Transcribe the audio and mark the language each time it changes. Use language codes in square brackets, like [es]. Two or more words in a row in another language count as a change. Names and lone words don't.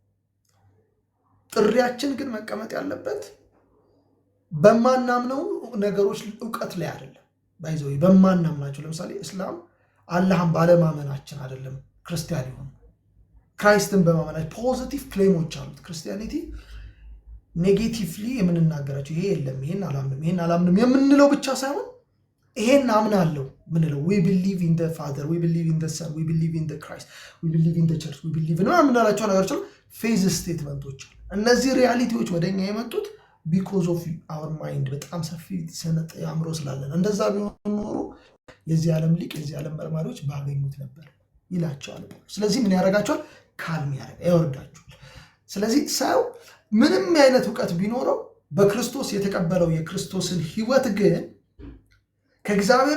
[am] ጥሪያችን ግን መቀመጥ ያለበት በማናምነው ነገሮች እውቀት ላይ አይደለም። ባይዘው በማናምናቸው ለምሳሌ እስላም አላህን ባለማመናችን አይደለም ክርስቲያን ይሆን፣ ክራይስትን በማመናችን [en] positive claims [am] አሉት። ክርስቲያኒቲ ኔጌቲቭሊ የምንናገራቸው ይሄ የለም ይሄን አላምንም የምንለው ብቻ ሳይሆን ይሄን አምናለሁ ምንለው [en] we believe in the father, we believe in the son, we believe in the Christ, we believe in the church, we believe in [am] ምናላቸው ነገሮች [en] faith statements። [am] እነዚህ ሪያሊቲዎች ወደኛ የመጡት [en] because of our mind [am] በጣም ሰፊ ሰነጥ አእምሮ ስላለን። እንደዛ ቢሆን ኖሮ የዚህ ዓለም ሊቅ የዚህ ዓለም መርማሪዎች ባገኙት ነበር ይላቸዋል። ስለዚህ ምን ያደርጋቸዋል? ካልም ያወርዳቸዋል። ስለዚህ ሰው ምንም አይነት እውቀት ቢኖረው በክርስቶስ የተቀበለው የክርስቶስን ሕይወት ግን ከእግዚአብሔር